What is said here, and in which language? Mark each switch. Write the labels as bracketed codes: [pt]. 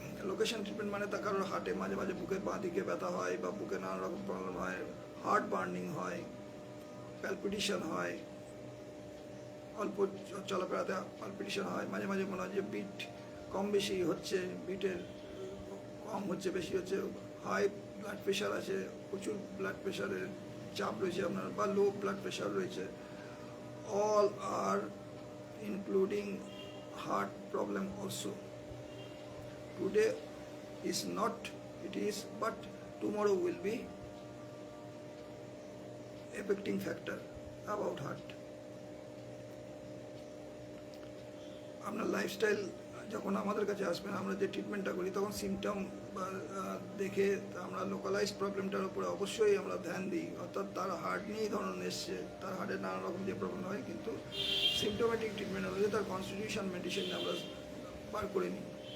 [bn] Location treatment মানে তা কারোর হার্টে মাঝে মাঝে বুকের বাঁ দিকে ব্যথা হয়, বা বুকে নানা রকম প্রবলেম হয়, হার্ট বার্নিং হয়, প্যালপিটেশন হয়, অল্প চলাফেরাতে পালপিটেশন হয়, মাঝে মাঝে মনে হয় যে বিট কম বেশি হচ্ছে, বিটের কম হচ্ছে বেশি হচ্ছে, হাই ব্লাড প্রেশার আছে, প্রচুর ব্লাড প্রেশারের চাপ রয়েছে আপনার, বা লো ব্লাড প্রেশার রয়েছে। [en] All are including heart problem also. Today is not, it is, but tomorrow will be affecting factor about heart. [bn] আপনার লাইফস্টাইল যখন আমাদের কাছে আসবেন, আমরা যে ট্রিটমেন্টটা করি, তখন সিমটম দেখে আমরা লোকালাইজ প্রবলেমটার উপরে অবশ্যই আমরা ধ্যান দিই। অর্থাৎ তার হার্ট নিয়েই ধরুন এসছে, তার হার্টের নানা রকম যে প্রবলেম হয়, কিন্তু সিমটোমেটিক ট্রিটমেন্ট হলে তার কনস্টিটিউশন মেডিসিন আমরা বার করে নিই।